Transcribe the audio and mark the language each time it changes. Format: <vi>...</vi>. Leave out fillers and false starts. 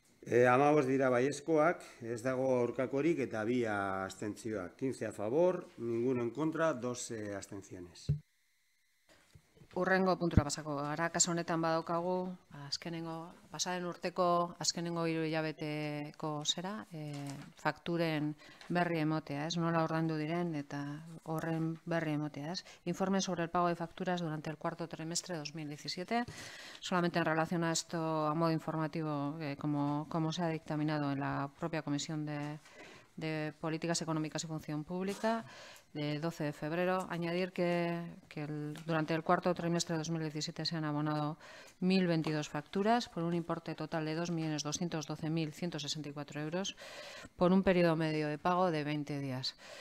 <eu>15 dira baiezkoak, ez dago aurkakorik eta 2 abstentzioak.</eu> <es>15 a favor, ninguno en contra, 2 abstenciones.</es> <eu>Urrengo puntura pasako gara, kasu honetan badaukagu, pasaden urteko azkenengo 3 hilabeteko zera, fakturen berri emotea, ez? Nola ordaindu diren eta horren berri emotea, ez?</eu> <es>Informe sobre el pago de facturas durante el cuarto trimestre de 2017. Solamente en relación a esto, a modo informativo, como se ha dictaminado en la propia Comisión de Políticas Económicas y Función Pública, de 12 de febrero, añadir que durante el cuarto trimestre de 2017 se han abonado 1.022 facturas por un importe total de 2.212.164 euros por un periodo medio de pago de 20 días.</es>